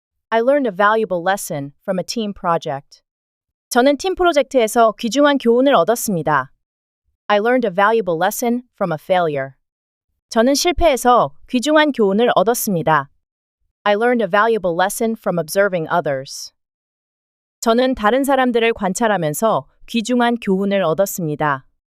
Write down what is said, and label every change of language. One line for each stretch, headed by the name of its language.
English: I learned a valuable lesson from a team project.
Korean: 저는 팀 프로젝트에서 귀중한 교훈을 얻었습니다.
English: I learned a valuable lesson from a failure.
Korean: 저는 실패에서 귀중한 교훈을 얻었습니다.
English: I learned a valuable lesson from observing others.
Korean: 저는 다른 사람들을 관찰하면서 귀중한 교훈을 얻었습니다.